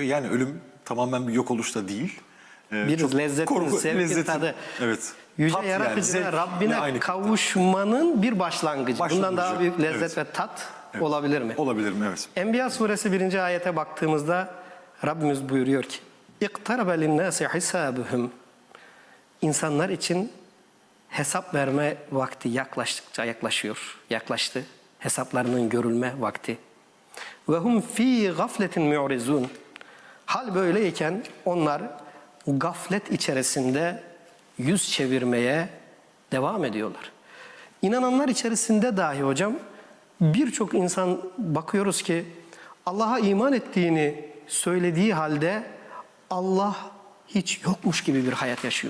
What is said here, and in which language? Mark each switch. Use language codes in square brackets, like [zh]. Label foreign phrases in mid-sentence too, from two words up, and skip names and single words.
[tr] Yani ölüm tamamen bir yok oluş da değil. Bir lezzetin, sevgin tadı. Evet. Yüce Tat yani, yaratıcına, zevk Rabbine ve aynı kavuşmanın bir başlangıcı. Bundan Başlangıcı, daha büyük lezzet evet. ve tat olabilir mi? olabilir mi? Evet. Enbiya suresi 1. ayete baktığımızda Rabbimiz buyuruyor ki [ar] اِقْتَرَبَ لِلنَّاسِ حِسَابُهُمْ. [tr] İnsanlar için hesap verme vakti yaklaştıkça yaklaştı. Hesaplarının görülme vakti. [ar] وَهُمْ ف۪ي غَفْلَةٍ مُعْرِزُونَ. [tr] Hal böyleyken onlar gaflet içerisinde yüz çevirmeye devam ediyorlar. İnananlar içerisinde dahi hocam birçok insan bakıyoruz ki Allah'a iman ettiğini söylediği halde Allah hiç yokmuş gibi bir hayat yaşıyor.